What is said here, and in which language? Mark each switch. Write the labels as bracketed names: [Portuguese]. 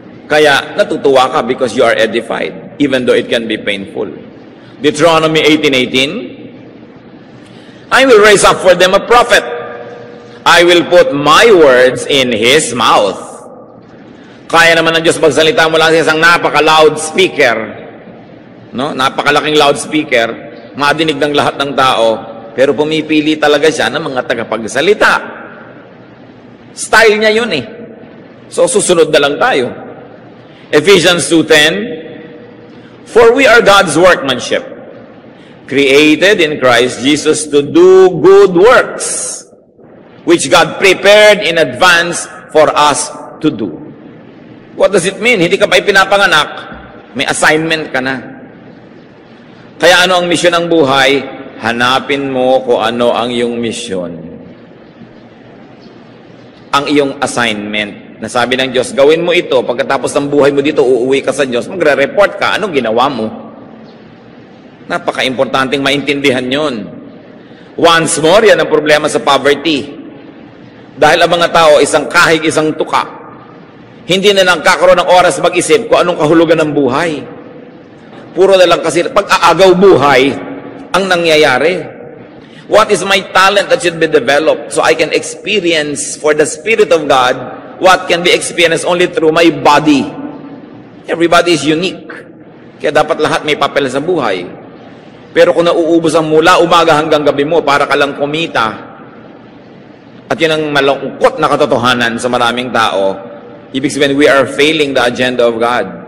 [Filipino] Kaya natutuwa ka [English] because you are edified, even though it can be painful. Deuteronomy 18:18, I will raise up for them a prophet. I will put my words in his mouth. [Filipino] Kaya naman ng Diyos magsalita mula sa isang napaka-loudspeaker, no? Napakalaking loudspeaker, madinig ng lahat ng tao, pero pumipili talaga siya ng mga tagapagsalita. Style niya yun eh. So susunod na lang tayo. [English] Ephesians 2:10, for we are God's workmanship, created in Christ Jesus to do good works, which God prepared in advance for us to do. What does it mean? [Filipino] Hindi ka pa ipinapanganak, may assignment ka na. Kaya ano ang misyon ng buhay? Hanapin mo kung ano ang iyong misyon. Ang iyong assignment. Nasabi ng Diyos, gawin mo ito. Pagkatapos ng buhay mo dito, uuwi ka sa Diyos, magre-report ka. Anong ginawa mo? Napaka-importanting maintindihan yon. Once more, yan ang problema sa poverty. Dahil ang mga tao, isang kahig, isang tuka. Hindi na lang kakaroon ng oras mag-isip kung anong kahulugan ng buhay. Puro na lang kasi pag-aagaw buhay ang nangyayari. [English] What is my talent that should be developed so I can experience for the Spirit of God what can be experienced only through my body? Everybody is unique. [Filipino] Kaya dapat lahat may papel sa buhay. Pero kung nauubos ang mula umaga hanggang gabi mo para ka lang kumita, at yun ang malungkot na katotohanan sa maraming tao, ibig sabihin [English] we are failing the agenda of God.